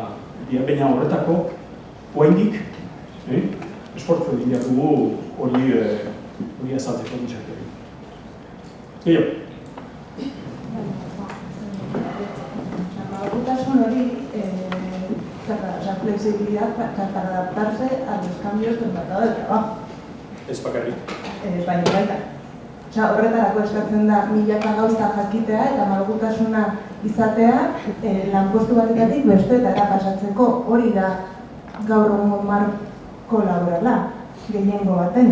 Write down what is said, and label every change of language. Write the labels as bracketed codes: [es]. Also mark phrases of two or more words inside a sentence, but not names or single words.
[eu] Baina horretako, oraindik esfortzu egin behar dugu hori azaltzeko gizarteari. Gehiago. Malgutasun hori, [es] la flexibilidad para adaptarse a los cambios del mercado del trabajo. [eu] Ez bakarrik. Baina baita. Horretarako eskatzen da milaka gauza jakitea eta malgutasuna izatea lanpostu batetatik besteetara pasatzeko, hori da gaur egungo marko laborala, gehiengo batena.